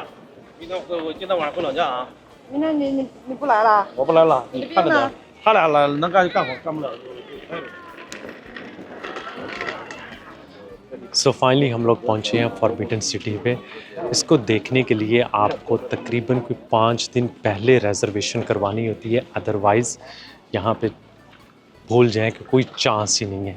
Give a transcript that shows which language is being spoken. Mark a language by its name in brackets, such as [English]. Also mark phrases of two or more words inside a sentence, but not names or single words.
[Chinese] 明天我今天晚上回老家啊。明天你不来了？我不来了，你看着点呢。他俩来能干就干活，干不了就。 [English] so finally [Hindi] हम लोग पहुँचे हैं फॉरबिडन सिटी पे। इसको देखने के लिए आपको तकरीबन कोई 5 दिन पहले रिजर्वेशन करवानी होती है, अदरवाइज़ यहाँ पे भूल जाएं कि कोई चांस ही नहीं है।